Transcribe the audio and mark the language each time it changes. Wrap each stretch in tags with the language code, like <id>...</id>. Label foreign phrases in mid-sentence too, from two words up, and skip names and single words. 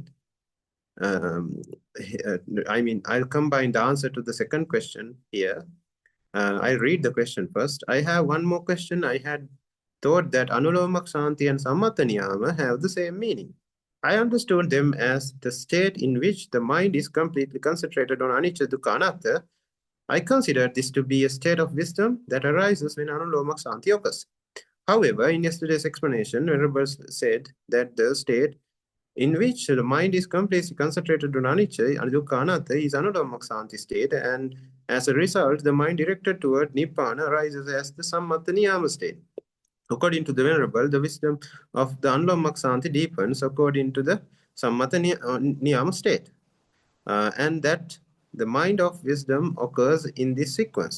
<en>I'll combine the answer to the second question here. I'll read the question first. I have one more question. I had thought that</en> <pi>Anuloma Khanti</pi> <en>and Sammattaniyama have the same meaning. I understood them as the state in which the mind is completely concentrated on</en> <pi>anicca, dukkha, anatta.</pi> <en>I consider this to be a state of wisdom that arises when</en> <pi>Anuloma Khanti</pi> <en>occurs. However, in yesterday's explanation, Venerable said that the state in which the mind is completely concentrated on</en> <pi>anicca, dukkha, anatta</pi> <en>is</en> <pi>Anuloma Khanti</pi> <en>state, and as a result, the mind directed toward Nibbana arises as the Sammattaniyama state. According to the Venerable, the wisdom of the</en> <pi>Anuloma Khanti</pi> <en>deepens according to the Sammattaniyama state, and that the mind of wisdom occurs in this sequence.</en>